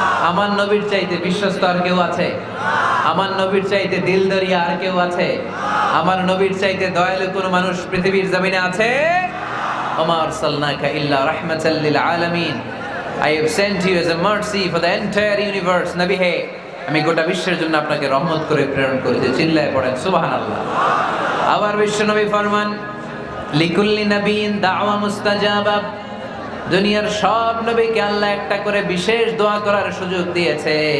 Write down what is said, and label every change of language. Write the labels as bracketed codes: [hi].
[bn] আমার নবীর চাইতে বিশ্বস্ত আর কেউ আছে? আমার নবীর চাইতে দিলদরিয়া আর কেউ আছে? আমার নবীর চাইতে দয়ালু কোন মানুষ পৃথিবীর জমিনে আছে? [ar] ওমা আরসালনাকা ইল্লা রাহমাতাল লিল আলামিন। [en] I have sent you as a mercy for the entire universe. [bn] নবী হে, আমি গোটা বিশ্বের জন্য আপনাকে রহমত করে প্রেরণ করেছি। চিল্লায় পড়েন সুবহানাল্লাহ। আবার বিশ্ব নবী ফরমান, [ar] লিকুল্লি নবিয়্যিন দাওয়া মুস্তাজাবা। [bn] দুনিয়ার সব নবীকে আল্লাহ একটা করে বিশেষ দোয়া করার সুযোগ দিয়েছে।